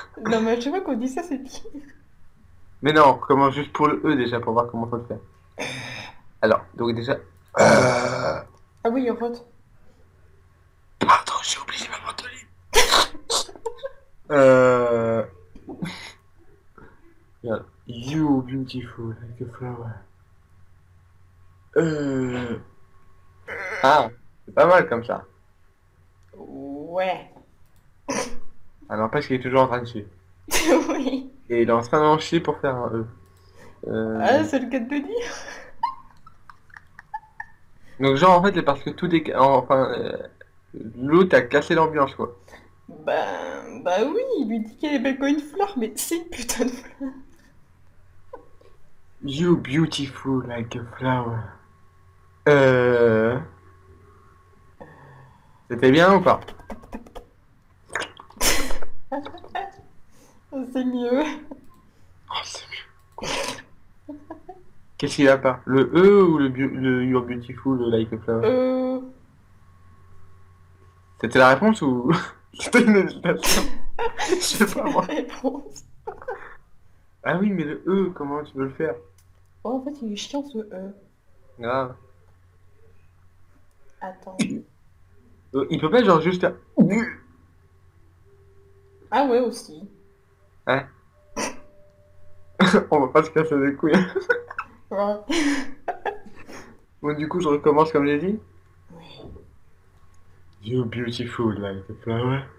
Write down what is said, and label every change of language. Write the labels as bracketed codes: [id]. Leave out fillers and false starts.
[fr] Non, mais à chaque fois qu'on dit ça, c'est pire. Mais non, on recommence juste pour le E déjà, pour voir comment faut le faire. Alors, donc déjà... Ah oui, en fait. Pardon, j'ai oublié ma mandoline. Euh... Regarde. [en] You beautiful like a flower. [fr] Ah, c'est pas mal comme ça. Ouais. Ah, n'empêche qu'il est toujours en train de chier. Oui. Et il est en train d'en chier pour faire un E. Ah, c'est le cas de le dire. Donc genre en fait c'est parce que tout est... Enfin, l'autre a cassé l'ambiance quoi. Bah oui, il lui dit qu'elle est belle comme une fleur, mais c'est une putain de fleur. [en] You beautiful like a flower. Euh... [fr] C'était bien ou pas? C'est mieux. Oh, c'est mieux. Qu'est-ce qu'il a pas? Le E ou le [en] You're beautiful like a flower? [fr] C'était la réponse ou c'était une hésitation? Je sais C'est pas la moi. réponse. Ah oui mais le E, comment tu veux le faire? Oh, en fait, il est chiant ce E. Grave. Attends. Il peut pas genre juste faire... Ah ouais, aussi. Hein? On va pas se casser les couilles. Ouais. Bon du coup je recommence comme j'ai dit. Oui. [en] You beautiful like a flower.